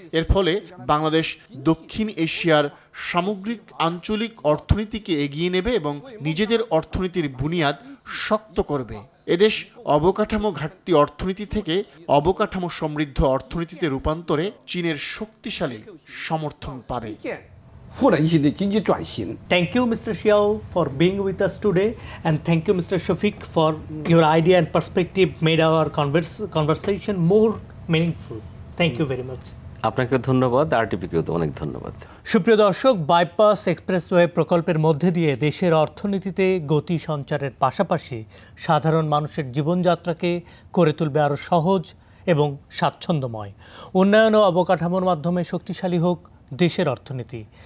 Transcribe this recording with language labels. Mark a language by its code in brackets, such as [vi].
[bn] এর ফলে বাংলাদেশ দক্ষিণ এশিয়ার সামগ্রিক আঞ্চলিক অর্থনীতিকে এগিয়ে নেবে এবং নিজেদের অর্থনীতির বুনিয়াদ শক্ত করবে। এদেশ অবকাঠামো ঘাটতি অর্থনীতি থেকে অবকাঠামো সমৃদ্ধ অর্থনীতিতে রূপান্তরে চীনের শক্তিশালী সমর্থন পাবে। [zh] 富人性的经济转型。 [en] Thank you, Mr. Xiao, for being with us today, and thank you, Mr. Shafiq, for your idea and perspective made our conversation more meaningful. Thank you very much. [bn] আপনাকে ধন্যবাদ, আরটিপিকেও তো অনেক ধন্যবাদ। সুপ্রিয় দর্শক, বাইপাস এক্সপ্রেসওয়ে প্রকল্পের মধ্যে দিয়ে দেশের অর্থনীতিতে গতি সঞ্চারের পাশাপাশি সাধারণ মানুষের জীবনযাত্রাকে করে তুলবে আরও সহজ এবং স্বাচ্ছন্দ্যময়। উন্নয়ন ও অবকাঠামোর মাধ্যমে শক্তিশালী হোক দেশের অর্থনীতি।